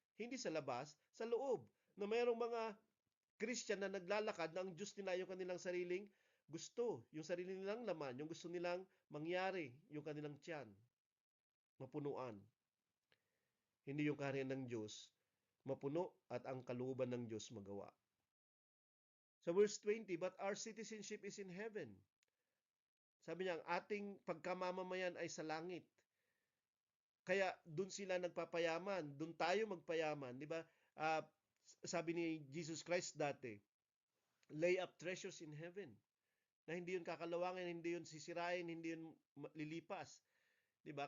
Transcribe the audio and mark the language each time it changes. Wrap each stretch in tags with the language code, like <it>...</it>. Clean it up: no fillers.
<tl>Hindi sa labas, sa loob. Na mayroong mga Christian na naglalakad na ang Diyos nila yung kanilang sariling gusto, yung sarili nilang laman, yung gusto nilang mangyari, yung kanilang tiyan, mapunuan. Hindi yung kaharian ng Diyos, mapuno at ang kalooban ng Diyos magawa.</tl> <en>Sa verse 20, but our citizenship is in heaven.</en> <tl>Sabi niya, ang ating pagkamamamayan ay sa langit. Kaya doon sila nagpapayaman, doon tayo magpayaman, di ba? Sabi ni Jesus Christ dati,</tl> <en>lay up treasures in heaven.</en> <tl>Na hindi yun kakalawangin, hindi yun sisirain, hindi yun lilipas. Di ba?</tl>